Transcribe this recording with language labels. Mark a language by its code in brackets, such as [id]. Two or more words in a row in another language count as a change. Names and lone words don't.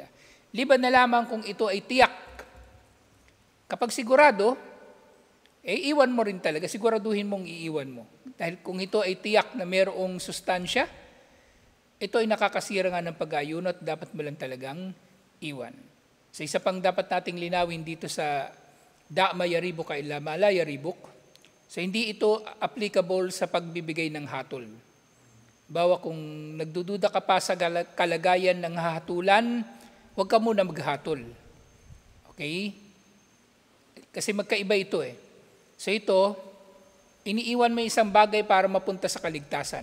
[tl] Liban na lamang kung ito ay tiyak. Kapag sigurado, iwan mo rin talaga, siguraduhin mong iiwan mo. Dahil kung ito ay tiyak na mayroong sustansya, ito ay nakakasira nga ng pag-aayuno at dapat mo lang talagang iwan. So isa pang dapat nating linawin dito sa [ar] دع ما يريبك إلى ما لا يريبك. [tl] So hindi ito applicable sa pagbibigay ng hatol. Bawa kung nagdududa ka pa sa kalagayan ng hahatulan, huwag ka muna maghatol. Okay? Kasi magkaiba ito So ito, iniiwan mo isang bagay para mapunta sa kaligtasan.